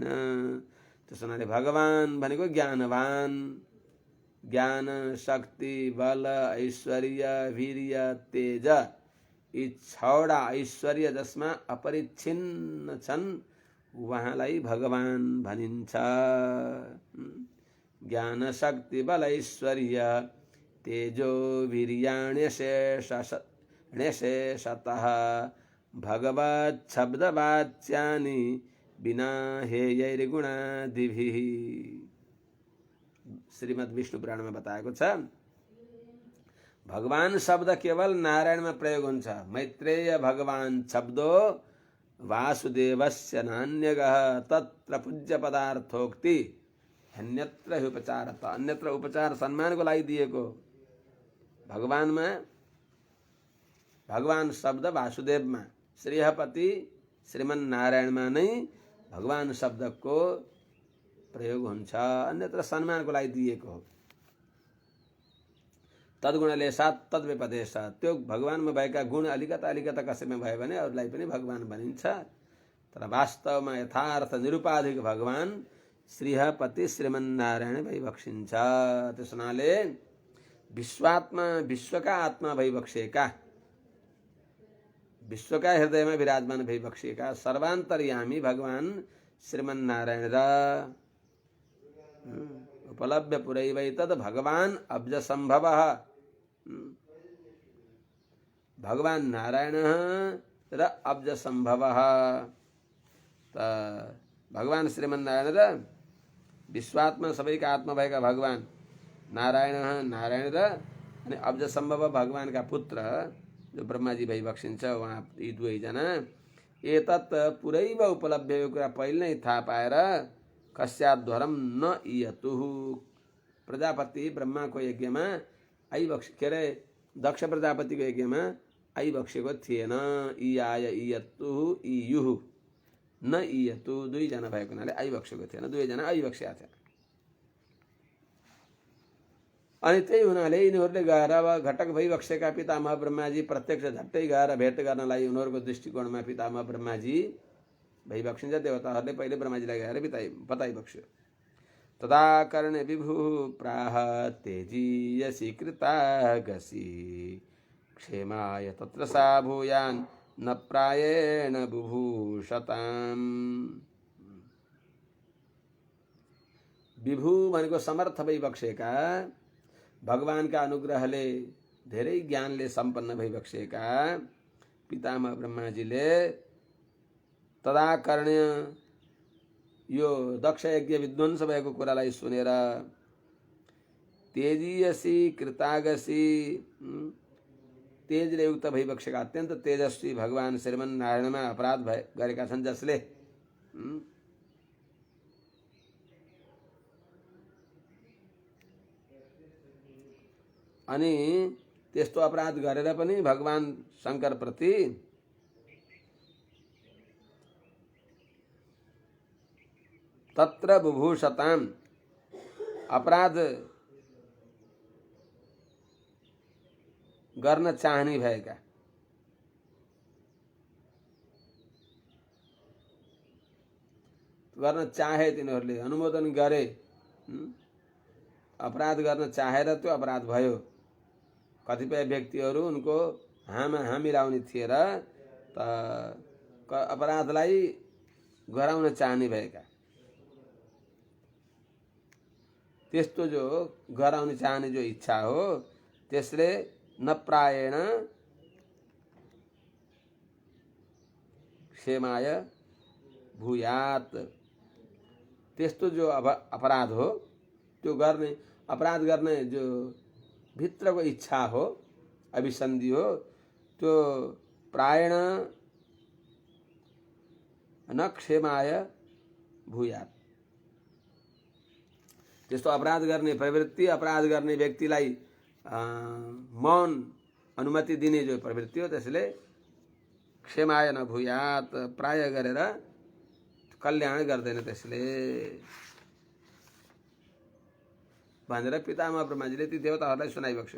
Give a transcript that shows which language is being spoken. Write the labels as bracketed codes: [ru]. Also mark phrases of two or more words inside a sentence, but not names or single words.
[ne] त्यसो हुनाले भगवान भनेको ज्ञानवान, ज्ञान शक्ति बल ऐश्वर्य वीर्य तेज यी छवटा ऐश्वर्य जसमा अपरिच्छिन्न छन् उहाँलाई भगवान भनिन्छ। [sa] ज्ञान शक्ति बल ऐश्वर्य तेजो वीर्याण्यशेषतः भगवत् शब्दवाच्यानि बिना हेयैर्गुणादिभिः। [ne] श्रीमद् विष्णु पुराण में बताएको छ भगवान शब्द केवल नारायण में प्रयोग हुन्छ। [sa] मैत्रेय भगवान शब्दो वासुदेवस्य नान्यगः तत्र पूज्य पदार्थोक्ति अन्यत्र उपचारत। [ne] अन्यत्र उपचार सम्मान को लागि दिएको भगवान में, भगवान शब्द वासुदेव में, श्रीहपति श्रीमन्नारायण में नै भगवान शब्द को प्रयोग हुन्छ, अन्यत्र सम्मान को लागि दिएको हो। तद्गुणले साथ तद्व्यपदेश, त्यो भगवान में भएका गुण अलिकता अलिकता कसैमा भयो भने अरूलाई पनि भगवान भनिन्छ। तर वास्तवमा यथार्थ निरुपाधिक भगवान श्रीहपति श्रीमन्नारायण भइबक्सिन्छ। त्यस हुनाले विश्वात्मा विश्वका आत्मा भइबक्सेका विश्व का हृदय में विराजमान भइबक्सेका सर्वान्तर्यामी भगवान श्रीमन्नारायण र [sa] उपलभ्य पुरैवै तद भगवान अब्ज संभव [ne] भगवान नारायण र अब्ज संभव भगवान श्रीमन्नारायण र विश्वात्मा सबैका आत्मा भएका भगवान नारायण र अनि अब्ज संभव भगवान का पुत्र जो ब्रह्माजी भइबक्सिन्छ उहाँ यी दुवैजना [sa] एतत् पुरैव [ne] उपलब्ध यो कुरा पहिले नै थाहा पाएर [sa] कस्याद्वरम न इयतुः [ne] प्रजापति ब्रह्माको यज्ञमा आइबक्स के अरे दक्ष प्रजापतिको यज्ञमा आइबक्सेको थिएन। [sa] इयाय इयतुः इयुः न इयतु [ne] दुईजना भएको हुनाले आइबक्सेको थिएन, दुवैजना आइबक्सेका थिए। अनि त्यही हुनाले यिनीहरूले गएर अब घटक भइबक्सेका पितामह ब्रह्माजी प्रत्यक्ष झट्टै गएर भेट गर्नलाई उनीहरूको दृष्टिकोणमा पितामह ब्रह्माजी भइबक्सिन्छ। देवताहरूले पहिले ब्रह्माजीलाई गएर बताइबक्स्यो। [sa] तदा कर्णे विभु प्राह तेजीयसी कृतागसी क्षेमाय तत्र सा भूयान् न प्रायेण बुभूषताम्। [ne] विभु भनेको समर्थ भइबक्सेका भगवानका अनुग्रहले धेरै ज्ञानले सम्पन्न भइबक्सेका पितामह ब्रह्माजीले तदाकर्ण्य यो दक्ष यज्ञ विध्वंस भएको कुरालाई सुनेर [sa] तेजीयसी कृतागसी [ne] तेजले युक्त भइबक्सेका अत्यन्त तेजस्वी भगवान श्रीमन्नारायणमा अपराध गरेका छन् जसले अनि त्यस्तो अपराध गरेर पनि भगवान शंकर प्रति [sa] तत्र बुभूषताम् [ne] अपराध गर्न चाहने भएका गर्न चाहे तिनीहरूले अनुमोदन गरे अपराध गर्न चाहेर त्यो अपराध भयो। कतिपय व्यक्तिहरू उनको हाँ मिलाउने थिए र अपराधलाई गराउन चाहने भएका त्यस्तो जो गराउन चाहने जो इच्छा हो त्यसले [sa] न प्रायेण क्षेमाय भूयात [ne] त्यस्तो जो अपराध हो त्यो गर्ने अपराध गर्ने जो भित्रको इच्छा हो अभिसन्धि हो त्यो प्रायेण [sa] न क्षेमाय भूयात [ne] त्यस्तो अपराध गर्ने प्रवृत्ति अपराध गर्ने व्यक्तिलाई मौन अनुमति दिने जो प्रवृत्ति हो त्यसले [sa] क्षेमाय न भूयात [ne] प्राय गरेर कल्याण गर्दैन त्यसले भनेर पितामह ब्रह्माजीले ती देवताहरूलाई सुनाइबक्स्यो।